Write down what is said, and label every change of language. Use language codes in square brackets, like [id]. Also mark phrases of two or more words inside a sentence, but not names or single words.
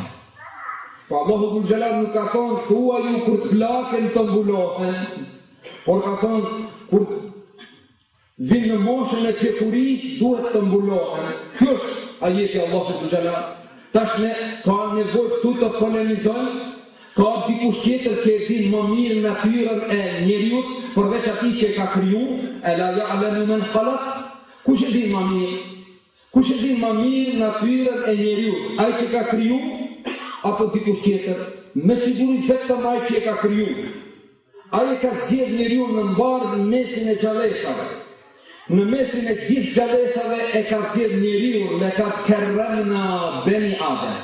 [sq] Po Allahu dhu Gjelal nuk ka thonë, thua ju kur të plaken të mbulohen, por ka thonë, kur vinë në moshën e pjekurisë, duhet të mbulohen. Kjo është ajeti Allahu dhu Gjelal. Tash ne ka nevojë këtu të polemizojnë, ka dikush tjetër që e din më mirë natyrën e njeriut, përveç atij që e ka kriju, [ar] أَلَا يَعْلَمُ مَنْ خَلَقَ. [sq] Kush e din më mirë? Kush e din më mirë natyrën e njeriut? Ai që ka kriju apo dikush tjetër? Me siguri vetëm ai që e ka kriju. Ai ka zgjedhur njeriu në mbarë në mesin e gjallësave. Në mesin e gjithë gjallësave e ka zgjedhur njeriu, ne ka [ar] كَرَّمْنَا بَنِي آدَمَ.